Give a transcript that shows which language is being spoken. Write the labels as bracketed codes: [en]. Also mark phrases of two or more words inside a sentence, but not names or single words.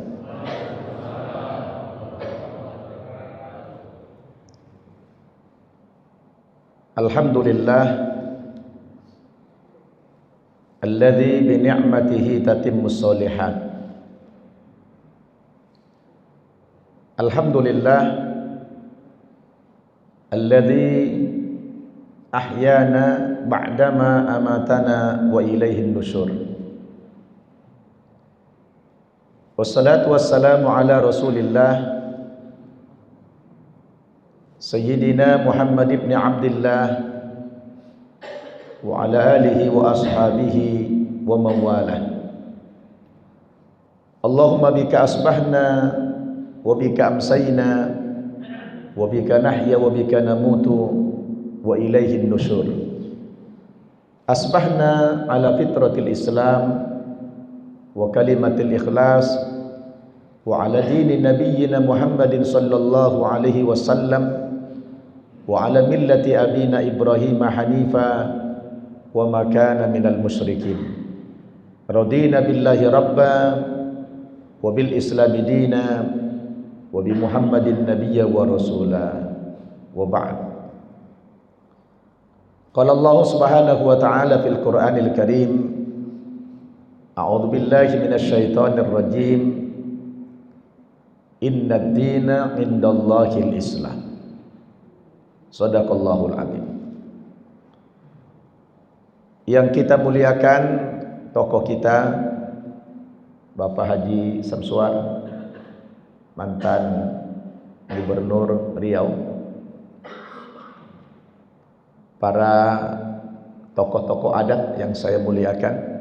[ar] الحمد لله الذي بنعمته تتم الصالحات. الحمد لله الذي أحيانا بعد ما أماتنا وإليه النشور. والصلاة والسلام على رسول الله سيدنا محمد بن عبد الله وعلى آله وأصحابه ومن والاه. اللهم بك أصبحنا وبك أمسينا وبك نحيا وبك نموت وإليه النشور. أصبحنا على فطرة الإسلام وكلمة الإخلاص وعلى دين نبينا محمد صلى الله عليه وسلم وعلى ملة أبينا إبراهيم حنيفا وما كان من المشركين. رضينا بالله ربا وبالإسلام دينا وبمحمد نبيا ورسولا وبعد. قال الله سبحانه وتعالى في القرآن الكريم، أعوذ بالله من الشيطان الرجيم. إن الدين عند الله الإسلام. صدق الله العظيم. [id] Yang kita muliakan tokoh kita Bapak Haji Samsuar, mantan Gubernur Riau, para tokoh-tokoh adat yang saya muliakan,